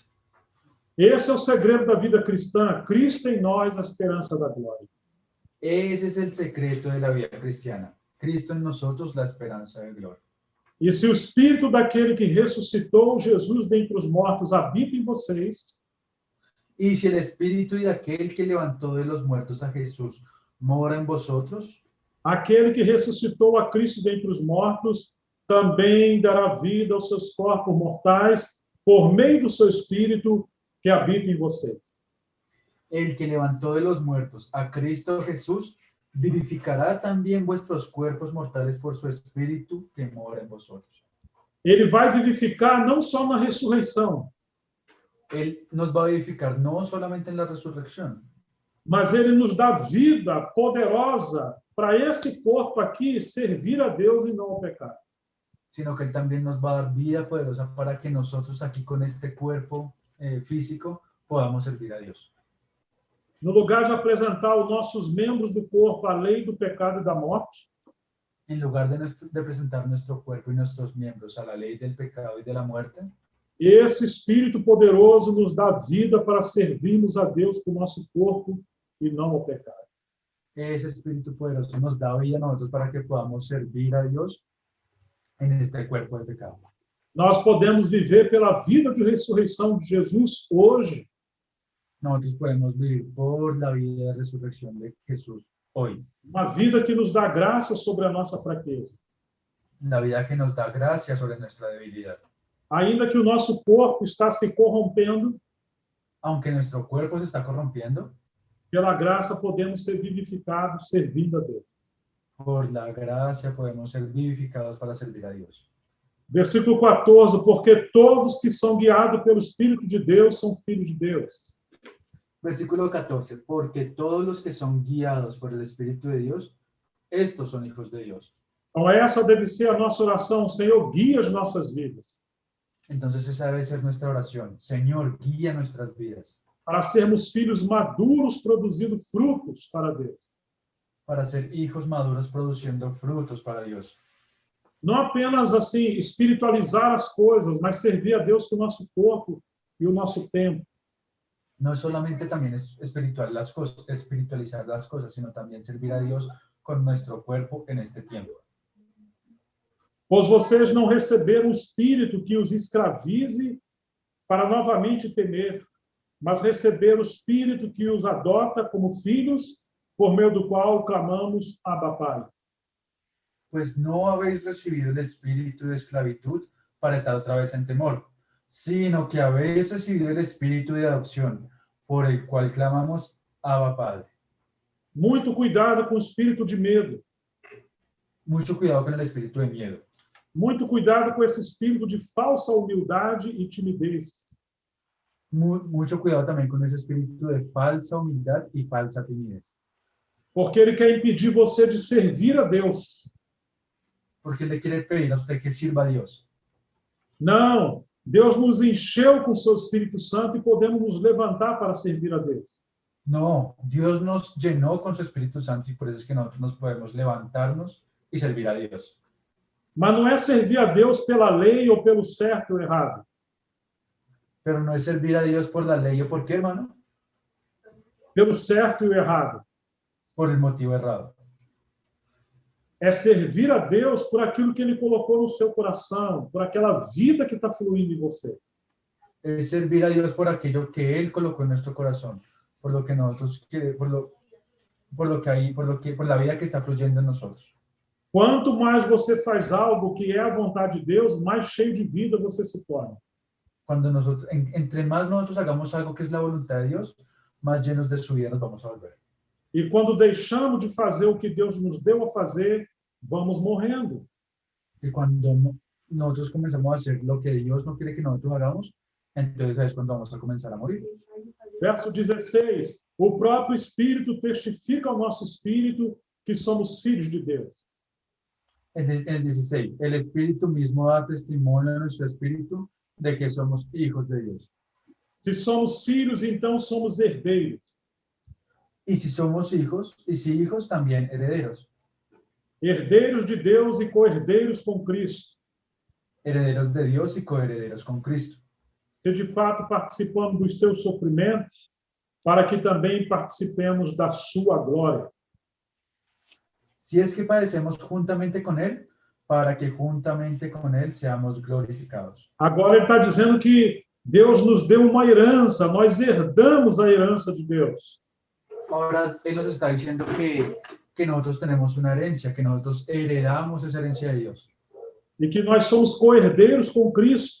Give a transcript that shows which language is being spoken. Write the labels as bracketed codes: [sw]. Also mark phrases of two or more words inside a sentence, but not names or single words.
[pt] Esse é o segredo da vida cristã. Cristo em nós, a esperança da glória. [es] Ese es el secreto de la vida cristiana. Cristo en nosotros, la esperanza de gloria. [pt] E se o espírito daquele que ressuscitou Jesus dentre os mortos habita em vocês, [es] Y si el espíritu de aquel que levantó de los muertos a Jesús mora en vosotros, [pt] aquele que ressuscitou a Cristo dentre os mortos também dará vida aos seus corpos mortais por meio do seu espírito que habita em vocês. [es] el que levantó de los muertos a Cristo Jesús vivificará también vuestros cuerpos mortales por su espíritu que mora en vosotros. [pt] Ele vai vivificar não só na ressurreição, [es] Él nos va a vivificar no solamente en la resurrección, [pt] mas ele nos dá vida poderosa para esse corpo aqui servir a Deus e não ao pecado. [es] sino que Él también nos va a dar vida poderosa para que nosotros aquí con este cuerpo físico podamos servir a Dios. [pt] No lugar de apresentar os nossos membros do corpo à lei do pecado e da morte, [es] En lugar de presentar nuestro cuerpo y nuestros miembros a la ley del pecado y de la muerte, [pt] esse Espírito poderoso nos dá vida para servirmos a Deus com o nosso corpo e não ao pecado. [es] ese Espíritu poderoso nos da vida a nosotros para que podamos servir a Dios en este cuerpo de pecado. [pt] Nós podemos viver pela vida de ressurreição de Jesus hoje, [es] Nosotros podemos vivir por la vida de resurrección de Jesús hoy. [pt] uma vida que nos dá graça sobre a nossa fraqueza. [es] La vida que nos da gracia sobre nuestra debilidad. [pt] Ainda que o nosso corpo está se corrompendo, [es] Aunque nuestro cuerpo se está corrompiendo, [pt] pela graça podemos ser vivificados servindo a Deus. [es] por la gracia podemos ser vivificados para servir a Dios. [pt] Versículo 14, porque todos que são guiados pelo Espírito de Deus são filhos de Deus. [es] Versículo 14. Porque todos los que son guiados por el Espíritu de Dios, estos son hijos de Dios. [pt] Então, essa deve ser a nossa oração. Senhor, guia as nossas vidas, [es] Entonces esa debe ser nuestra oración. Señor, guía nuestras vidas [pt] para sermos filhos maduros, produzindo frutos para Deus. [es] para ser hijos maduros produciendo frutos para Dios. [pt] Não apenas, assim, espiritualizar as coisas, mas servir a Deus com o nosso corpo e o nosso tempo. [es] No solamente también es espiritualizar las cosas, sino también servir a Dios con nuestro cuerpo en este tiempo. [pt] Pois vocês não receberam um espírito que os escravize para novamente temer, mas receberam o espírito que os adota como filhos, por meio do qual clamamos, Abba, Pai. [es] Pues no habéis recibido el espíritu de esclavitud para estar otra vez en temor, sino que habéis recibido el espíritu de adopción, por el cual clamamos, Abba, Padre. [pt] Muito cuidado com o espírito de medo. [es] Mucho cuidado con el espíritu de miedo. [pt] Muito cuidado com esse espírito de falsa humildade e timidez. [es] Mucho cuidado también con ese espíritu de falsa humildad y falsa timidez. [pt] Porque ele quer impedir você de servir a Deus. [es] Porque le quiere pedir a usted que sirva a Dios. [pt] Não, Deus nos encheu com o seu Espírito Santo e podemos nos levantar para servir a Deus. [es] No, Dios nos llenó con su Espíritu Santo y por eso es que nosotros nos podemos levantarnos y servir a Dios. [pt] Mas não é servir a Deus pela lei ou pelo certo ou errado. [es] Pero no es servir a Dios por la ley o por qué, hermano, [pt] Pelo certo e o errado. [es] por el motivo errado. [pt] É servir a Deus por aquilo que Ele colocou no seu coração, por aquela vida que está fluindo em você. [es] Es servir a Dios por aquello que Él colocó en nuestro corazón, por lo que nosotros por la vida que está fluyendo en nosotros. [pt] Quanto mais você faz algo que é a vontade de Deus, mais cheio de vida você se torna. [es] Cuando nosotros, entre más nosotros hagamos algo que es la voluntad de Dios, más llenos de su vida nos vamos a volver. [pt] E quando deixamos de fazer o que Deus nos deu a fazer, vamos morrendo. [es] Y cuando nosotros comenzamos a hacer lo que Dios no quiere que nosotros hagamos, entonces es cuando vamos a comenzar a morir. [pt] Verso 16. O próprio Espírito testifica ao nosso espírito que somos filhos de Deus. [es] En el 16, el Espíritu mismo da testimonio a nuestro espíritu de que somos hijos de Dios. [pt] Se somos filhos, então somos herdeiros. [es] Y si somos hijos, y si hijos, también herederos. [pt] Herdeiros de Deus e co-herdeiros com Cristo. [es] Herederos de Dios y coherederos con Cristo. [pt] Se de fato participamos dos seus sofrimentos, para que também participemos da sua glória. [es] Si es que padecemos juntamente con Él, para que juntamente con Él seamos glorificados. [pt] Agora ele está dizendo que Deus nos deu uma herança, nós herdamos a herança de Deus. [es] Ahora Él nos está diciendo que nosotros tenemos una herencia, que nosotros heredamos esa herencia de Dios. [pt] E que nós somos co-herdeiros com Cristo.